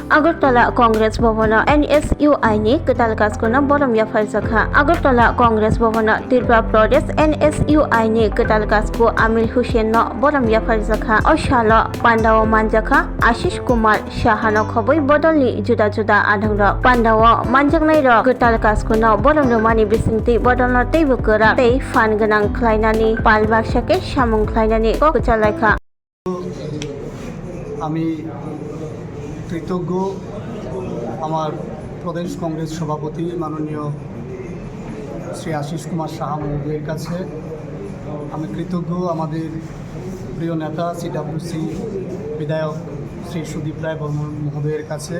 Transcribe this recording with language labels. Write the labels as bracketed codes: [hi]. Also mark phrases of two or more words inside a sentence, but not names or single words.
[trp] আগরতলা কংগ্রেস ভবন NSUI ni ketal kaskuna borom ya falsakha আগরতলা কংগ্রেস ভবন ত্রিপুরা প্রদেশ NSUI ni ketal kasku Amil Hussein no borom ya falsakha oshalo Pandawo manjaka Ashish Kumar Shahano khoboi bodolni juda juda adhangra Pandawo manjaknai ro ketal kaskuna borom romani bisingti bodolno teibukura tei fan ganang khlainani palbaksake samung khlainani ko kecalaikha [bn] আমি কৃতজ্ঞ আমার প্রদেশ কংগ্রেস সভাপতি মাননীয় শ্রী আশিস কুমার সাহা মহোদয়ের কাছে। আমি কৃতজ্ঞ আমাদের প্রিয় নেতা CWC বিধায়ক শ্রী সুদীপ রায় বর্মন মহোদয়ের কাছে।